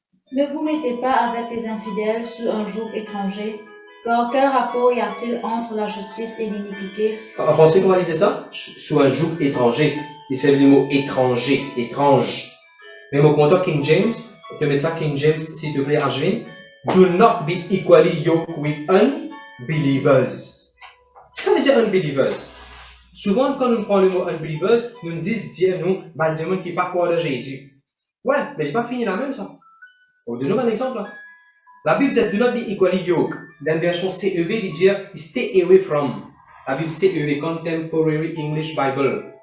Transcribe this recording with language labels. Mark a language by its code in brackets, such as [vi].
[fr] Ne vous mettez pas avec les infidèles sous un joug étranger, car quel rapport y a-t-il entre la justice et l'iniquité? En français, comment on dit ça? Sous un joug étranger. Il s'agit du mot étranger, étrange. Mais mon compteur King James, tu mets ça King James, s'il te plaît, Ashwin. [en] Do not be equally yoked with unbelievers. [fr] Qu'est-ce que ça veut dire unbelievers? Souvent, quand nous prenons le mot unbelievers, nous nous disons, dire nous, Benjamin qui n'est pas croire de Jésus. Ouais, mais il n'est pas fini la même, ça. On va donner un exemple, là. La Bible dit, do not be equally yoked. Dans la version CEV, il dit, stay away from. La Bible CEV, Contemporary English Bible.